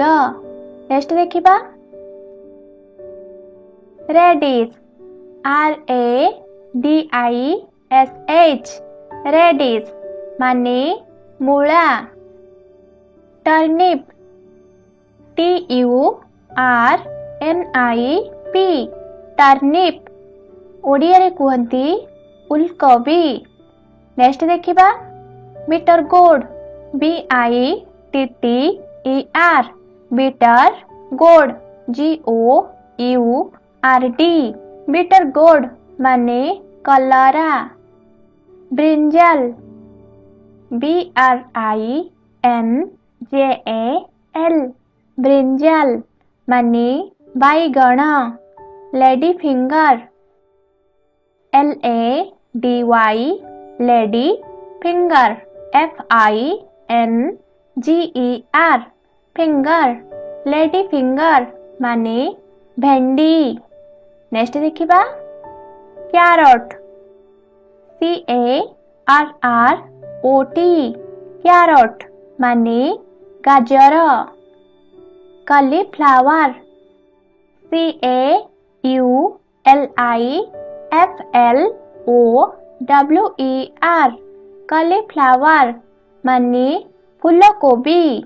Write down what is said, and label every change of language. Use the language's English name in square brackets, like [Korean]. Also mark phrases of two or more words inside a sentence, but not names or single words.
[English] next देखिबा। radish RADISH radish [Odia] ମାନେ ମୂଳା। [English] turnip TURNIP turnip [Odia] ଓଡ଼ିଆ ରେ କହନ୍ତି ଫୁଲକୋବି। [English] next देखिबा। bitter gourd BITTER bitter gourd GOURD bitter gourd [Odia] ମାନେ କଲରା। [English] brinjal BRINJAL brinjal [Odia] ମାନେ ବାଇଗଣ। [English] lady finger LADY lady finger FINGER finger lady finger [Odia] ମାନେ ଭେଣ୍ଡି। [English] next देखिबा। carrot CARROT carrot [Odia] ମାନେ ଗାଜର। [English] cauliflower CAULIFLOWER cauliflower [Odia] ମାନେ ଫୁଲକୋବି।